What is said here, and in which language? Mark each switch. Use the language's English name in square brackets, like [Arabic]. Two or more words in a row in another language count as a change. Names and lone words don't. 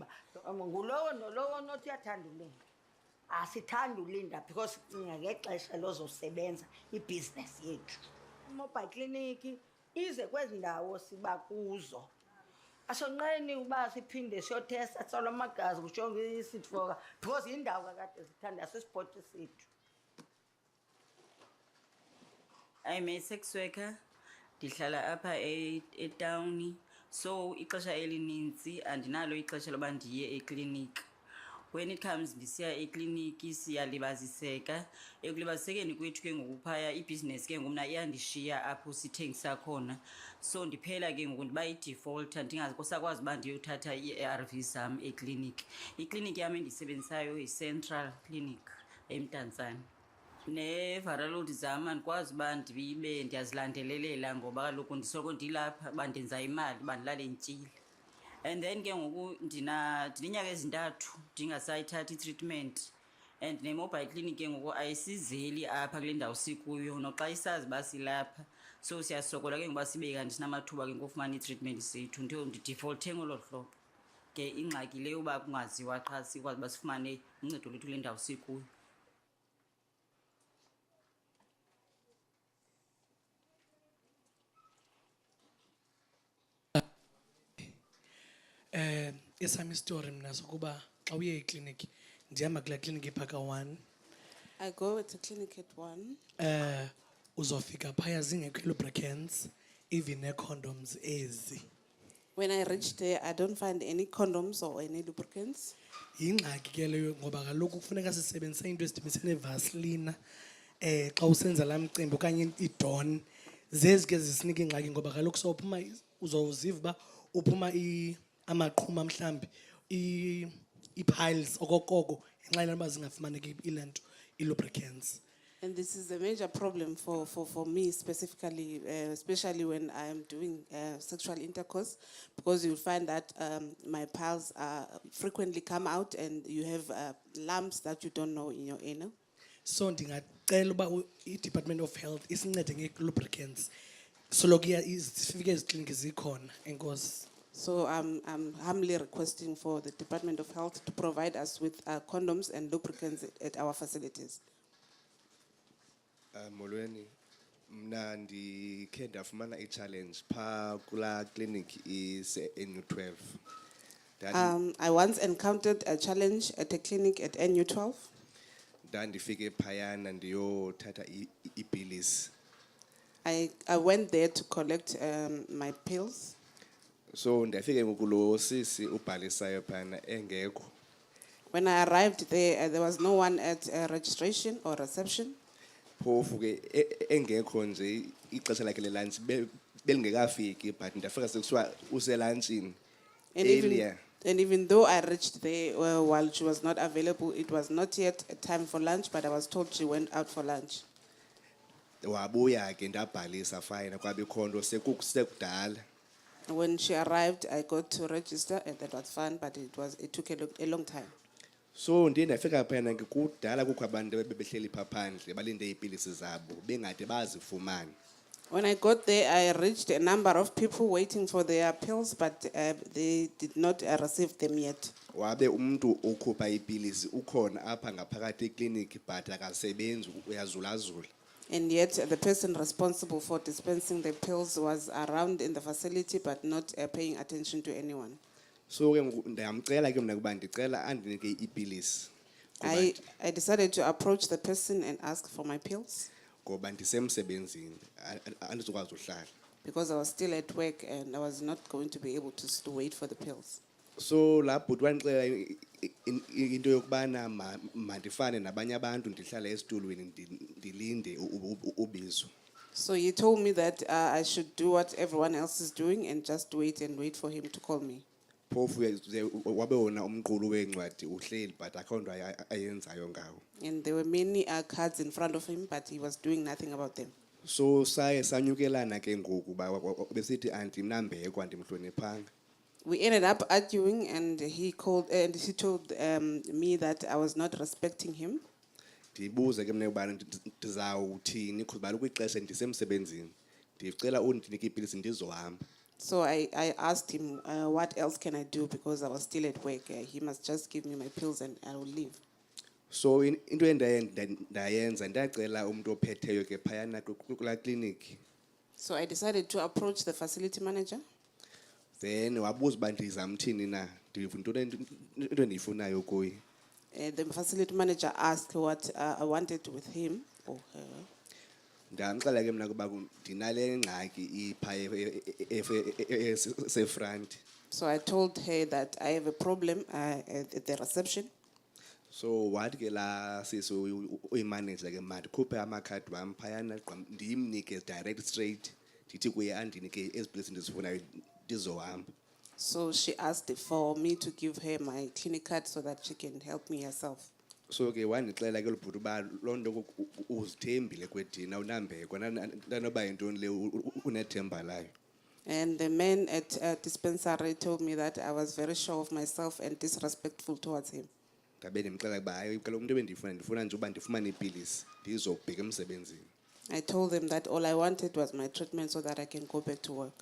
[Xhosa] Ngulowo nolowo nothi uyathanda ulinda. Asithandi ulinda because sicinga ngexesha lozosebenza ibhizinesi yethu. [English] Mobile clinic [Xhosa] ize kwezi ndawo siba kuzo. Asonqeni uba siphinde siyothesta tsalwa amagazi kujongwe isitfoka because yindawo kakade sithanda sisipoti sethu. [English] I'm a sex worker. [Xhosa] Ndihlala apha etawuni. So ixesha elininzi andinalo ixesha loba ndiye ekliniki. [English] When it comes [Xhosa] ndisiya ekliniki siyalibaziseka. Ekulibazisekeni kwethu ke ngoku phaya ibhizinesi ke ngomna iyandishiya apho sithengisa khona. So ndiphela ke ngoku ndiba yi-defaulter ndingazikosakwazi uba ndiyothatha ii-ARVs zam ekliniki. Ikliniki yam endiyisebenzisayo yi-Central Clinic eMdantsane. Ne-viral load zam andikwazi uba ndibe ndiyazilandelelela ngoba kaloku ndisoloko ndilapha uba ndenza imali uba ndilale ndityile. [English] And then [Xhosa] ke ngoku ndineminyaka ezintathu ndingasayithathi i-treatment and ne-mobile clinic ke ngoku ayisizeli apha kule ndawo sikuyo noxa isazi uba silapha. So siyasokola ke ngoba sibe kanti sinamathuba ke ngofumana i-treatment sethu nto ndidefaulthe ngolo hlobo. Ke ingxaki leyo uba kungaziwa qha sikwazi uba sifumane uncedo lwethu kule ndawo sikuyo. Esami story mna sokuba xa uye ekliniki ndihamba kula kliniki phaka 1. [English] I go to clinic at 1. [Xhosa] Uzofika phaya zingekho [English] lubricants even condoms [Xhosa] ezi. [English] When I reach there, I don't find any condoms or any lubricants. [Xhosa] Yingxaki ke leyo ngoba kaloku kufuneka sisebenzise into esidibisene Vaseline xa usenza laa mcimbi okanye idon. Zezi ke zisinika ingxaki ngoba kaloku sowuphuma uzowuziva uba uphuma amaqhuma mhlambi i-piles okokoko ngenxa yoba zingafumaneki ilanto i-lubricants. [English] And this is a major problem for me specifically, especially when I'm doing sexual intercourse, because you'll find that my piles frequently come out and you have lumps that you don't know in your anal. [Xhosa] So ndingacela uba i-Department of Health isincede nge-lubricants soloko zifike ezikliniki zikhona. Enkosi. [English] So I'm humbly requesting for the Department of Health to provide us with condoms and lubricants at our facilities. [Xhosa] Molweni, Mna ndikhe ndafumana i-challenge phaa kulaa clinic ise-NU12. [English] I once encountered a challenge at a clinic at NU12. [Xhosa] Ndandifike phayana ndiyothatha iipilisi. [English] I went there to collect my pills. [Xhosa] So ndafike ngoku lo sisi ubhalisayo phana engekho. [English] When I arrived there, there was no one at registration or reception. [Xhosa] Phofu ke engekho nje ixesha lakhe le-lunch belingekafiki but ndafika sekusiwa uselunchini earlier. [English] And even though I reached there while she was not available, it was not yet a time for lunch, but I was told she went out for lunch. [Xhosa] Wabuya ke ndabhalisa fine kwabikho nto sekudala. [English] When she arrived, I got to register, and that was fun, but it took a long time. [Xhosa] So ndiye ndafika phayana ke kudala kukho abantu bebehleli phaa phandle balinde iipilisi zabo bengade bazifumane. [English] When I got there, I reached a number of people waiting for their pills, but they did not receive them yet. [Xhosa] Wabe umuntu okhupha iipilisi ukhona apha ngaphakathi ekliniki but akasebenzi uyazulazula. [English] And yet the person responsible for dispensing the pills was around in the facility, but not paying attention to anyone. [Xhosa] So ke ndiyamcela ke mna kuba ndicela andinike iipilisi. [English] I decided to approach the person and ask for my pills. [Xhosa] Ngoba ndisemsebenzini andizokwazi uhlala. [English] Because I was still at work and I was not going to be able to wait for the pills. [Xhosa] So la bhuti wandixela into yokubana mandifane nabanye abantu ndihlale esitulweni ndilinde ubizo. [English] So he told me that I should do what everyone else is doing and just wait for him to call me. [Xhosa] Phofu wabe wona umqulu weencwadi uhleli but akho nto ayenzayo ngawo. [English] And there were many cards in front of him, but he was doing nothing about them. [Xhosa] So saye sanyukelana ke ngoku besithi andimnambeko andimhloniphanga. [English] We ended up arguing, and he told me that I was not respecting him. [Xhosa] Ndibuze ke mna ubana ndizawuthini because baloku ixesha ndisemsebenzini ndicela undinike iipilisi ndizohamba. [English] So I asked him, what else can I do, because I was still at work. He must just give me my pills and I will leave. [Xhosa] So into endayenza ndacela umuntu ophetheyo ke phayana kulaa clinic. [English] So I decided to approach the facility manager. [Xhosa] Then wabuza uba ndizamthini na into endiyifunayo kuye. [English] The facility manager asked what I wanted with him or her. [Xhosa] Ndamxela ke mna kuba ndinale ngxaki ipha sefront. [English] So I told her that I have a problem at the reception. [Xhosa] So wathi ke la sisi uyimanager ke mandikhuphe amakhadi wam phayana ndimnike [English] direct straight [Xhosa] ndithi kuye andinike ezi pilisi ndizifunayo ndizohamba. [English] So she asked for me to give her my clinic card so that she can help me herself. [Xhosa] So ke wandixela ke lobhuti uba loo nto uzithembile kwedina unambeko nanoba yintoni le unethemba layo. [English] And the man at dispensary told me that I was very sure of myself and disrespectful towards him. [Xhosa] Ndabe ndimxela kuba hayi kaloku umntu ndifuna nje uba ndifumane iipilisi ndizobheka emsebenzini. [English] I told them that all I wanted was my treatment so that I can go back to work.